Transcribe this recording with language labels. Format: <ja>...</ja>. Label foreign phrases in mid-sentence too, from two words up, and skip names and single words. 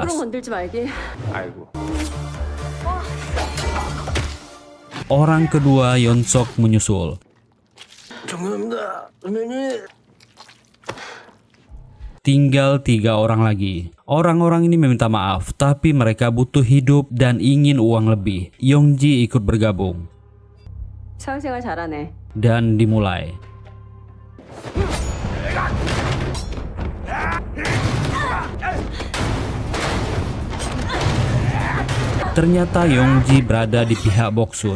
<ko>건들지 말게. 아이고.</ko> <id>Orang kedua Yeon-suk menyusul.</id> <ko>존경합니다. 선배님.</ko> <id>Tinggal 3 orang lagi. Orang-orang ini meminta maaf, tapi mereka butuh hidup dan ingin uang lebih. Yong-ji ikut bergabung.</id> <ko>사회생활 잘하네.</ko> <id>Dan dimulai. Ternyata Yong-ji berada di pihak Boksun.</id>